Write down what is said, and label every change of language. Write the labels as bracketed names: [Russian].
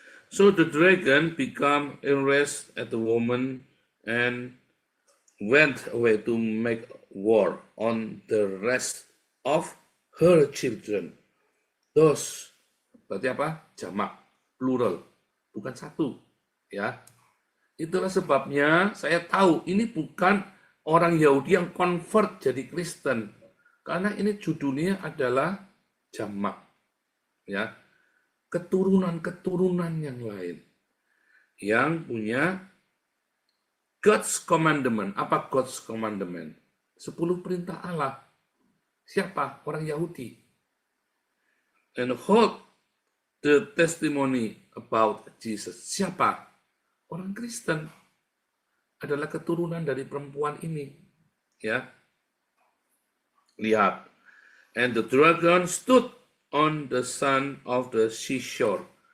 [English] So the dragon became enraged at the woman and went away to make war on the rest of her children. [Indonesian] Those, berarti apa? Jamak, plural, bukan satu. Ya, itulah sebabnya saya tahu ini bukan orang Yahudi yang convert jadi Kristen, karena ini judulnya adalah jamak. Ya, keturunan-keturunan yang lain yang punya God's commandment. Apa God's commandment? 10 perintah Allah. Siapa? Orang Yahudi. [English] And hold the testimony about Jesus. [Indonesian] Siapa? Orang Kristen. Adalah keturunan dari perempuan ini. Ya. Lihat. [English] And the dragon stood on the sand of the seashore.